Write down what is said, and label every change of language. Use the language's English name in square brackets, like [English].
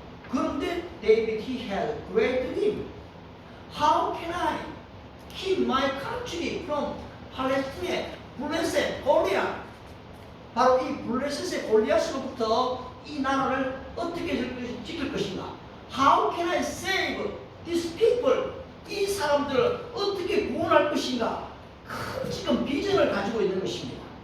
[English] 그런데 David, he had great dream. How can I keep my country from Palestine, 블레셋, 골리앗? [Korean] 바로 이 블레셋의 골리앗으로부터 이 나라를 어떻게 지킬 것인가? [English] How can I save these people? [Korean] 이 사람들을 어떻게 구원할 것인가? 큰 지금 비전을 가지고 있는 것입니다.